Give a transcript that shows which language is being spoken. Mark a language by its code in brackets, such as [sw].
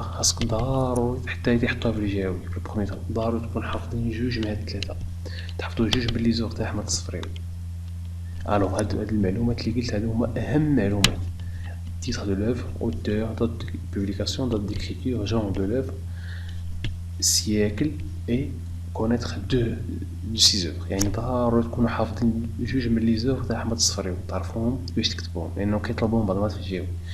[ar] خاصكم ضروري حتى يحطوها في الجاوي في البروميير، ضروري تكون حافظين جوج من هاد الثلاثه، تحفظوا جوج باللي زوغ تاع أحمد الصفراوي. الوغ هاد المعلومات اللي قلت هادو هما اهم معلومات. [fr] titre de l'œuvre, auteur, date de publication, date d'écriture, genre de l'œuvre, siècle et connaître deux de ces œuvres. [ar] يعني ضروري تكونوا حافظين جوج من لي زوغ تاع أحمد الصفراوي، تعرفوهم باش تكتبوهم، لأنه كيطلبوهم بعض المرات في الجاوي.